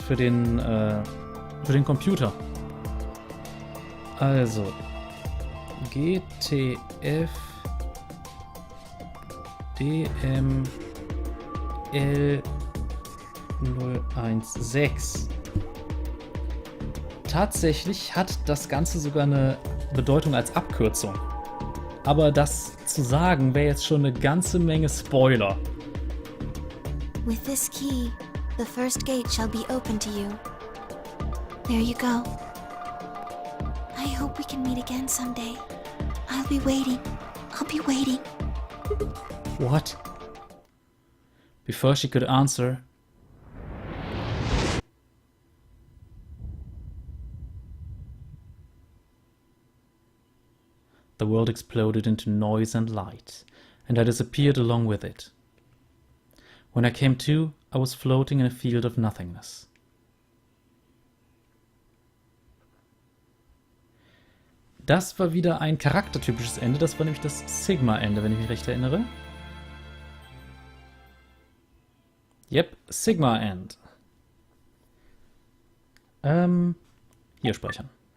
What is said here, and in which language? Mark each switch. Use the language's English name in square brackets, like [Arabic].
[German] Für den Computer. Also GTF DM L016. Tatsächlich hat das Ganze sogar eine Bedeutung als Abkürzung. Aber das zu sagen, wäre jetzt schon eine ganze Menge Spoiler. [English] With this key, the first gate shall be open to you. There you go. I hope we can meet again someday. I'll be waiting. I'll be waiting. What? Before she could answer, the world exploded into noise and light, and I disappeared along with it. When I came to, I was floating in a field of nothingness. [German] Das war wieder ein charaktertypisches Ende, das war nämlich das Sigma-Ende, wenn ich mich recht erinnere. [English] Yep, Sigma-End. [German] Hier speichern.